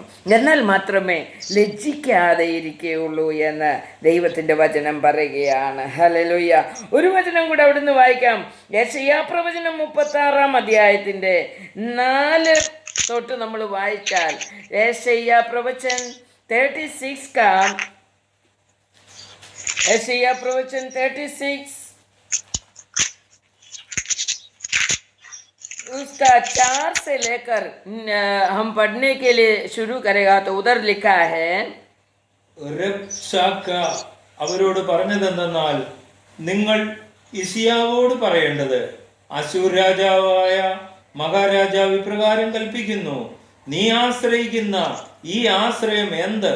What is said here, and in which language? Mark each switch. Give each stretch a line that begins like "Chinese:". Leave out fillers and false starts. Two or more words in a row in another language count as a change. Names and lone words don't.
Malayalam: എന്നാൽ മാത്രമേ ലജ്ജിക്കാതെ ഇരിക്കുകയുള്ളൂ എന്ന് ദൈവത്തിൻ്റെ വചനം പറയുകയാണ്. ഹല്ലേലൂയ. ഒരു വചനം കൂടെ അവിടുന്ന് വായിക്കാം. യെശയ്യാ പ്രവചനം 36-ന്റെ 4 നമ്മൾ വായിച്ചാൽ, യെശയ്യാ പ്രവചൻ 36 യെശയ്യാ
Hindi: प्रवचन 36 उसका 4 से लेकर हम पढ़ने के लिए शुरू करेगा. तो उधर लिखा है,
Malayalam: റബ്ശാക്കേ അവരോട് പറഞ്ഞതെന്തെന്നാൽ, നിങ്ങൾ ഇസിയാവോട് പറയേണ്ടത്, അശൂർ രാജാവായ മഹാരാജാവ് ഇപ്രകാരം കൽപ്പിക്കുന്നു, നീ ആശ്രയിക്കുന്ന ഈ ആശ്രയം എന്ത്?